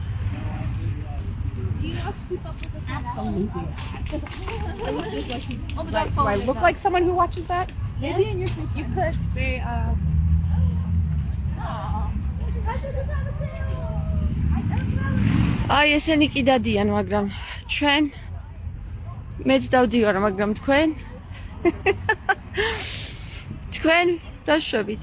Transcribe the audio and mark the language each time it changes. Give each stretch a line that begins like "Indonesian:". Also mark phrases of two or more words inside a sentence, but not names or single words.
English: Do I look like someone who watches that? Maybe in your you could say
Georgian: აი ესენი კი დადიან, მაგრამ ჩვენ მეც დავდივარ, მაგრამ თქვენ რა შვებით?